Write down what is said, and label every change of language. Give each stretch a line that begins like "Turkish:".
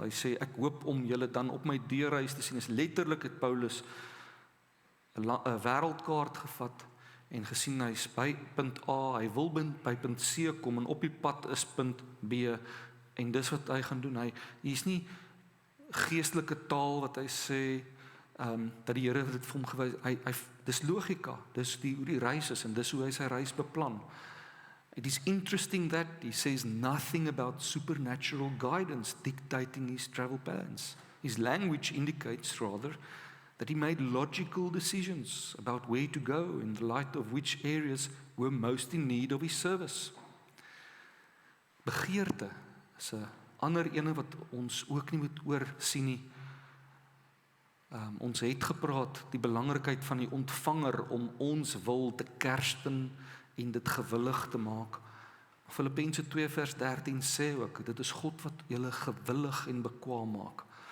Afrikaans: Hy sê, ek hoop om julle dan op my deurreis te sien. Is letterlik het Paulus 'n wêreldkaart gevat en gesien hy is by punt A, hy wil by punt C kom en op die pad is punt B en dis wat hy gaan doen. Hy is nie geestelike taal wat hy sê dat die Here dit vir hom gewys. Dis logika, dis hoe die reis is en dis hoe hy sy reis beplan.
English: It is interesting that he says nothing about supernatural guidance dictating his travel plans. His language indicates rather that he made logical decisions about where to go in the light of which areas were most in need of his service.
Afrikaans: Begeerte is 'n ander ene wat ons ook nie moet oorsien nie. Ons het gepraat die belangrikheid van die ontvanger om ons wil te kersten en dit gewillig te maak. Filippense 2 vers 13 sê ook, dit is God wat julle gewillig en bekwaam maak.